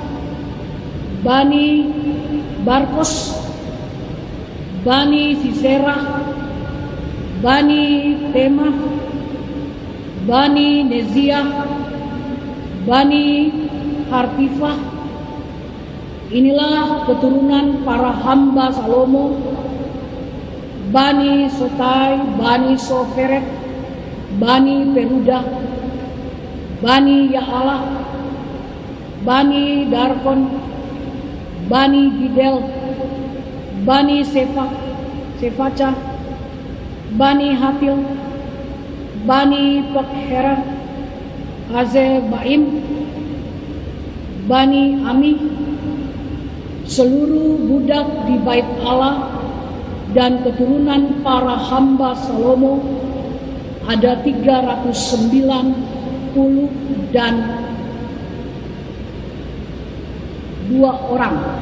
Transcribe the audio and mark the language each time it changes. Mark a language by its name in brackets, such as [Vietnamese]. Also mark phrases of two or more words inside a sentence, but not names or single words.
[Indonesian] Bani Barkos, Bani Sisera, Bani Tema, Bani Nezia, Bani Hartifah. Inilah keturunan para hamba Salomo, Bani Sotai, Bani Soferet, Bani Peruda, Bani Ya'alah, Bani Darkon, Bani Gidel, Bani Sefaca, Bani Hatil, Bani Pekhera, Azebaim, Bani Ami, seluruh budak di bait Allah dan keturunan para hamba Salomo ada 390 dan 2 orang.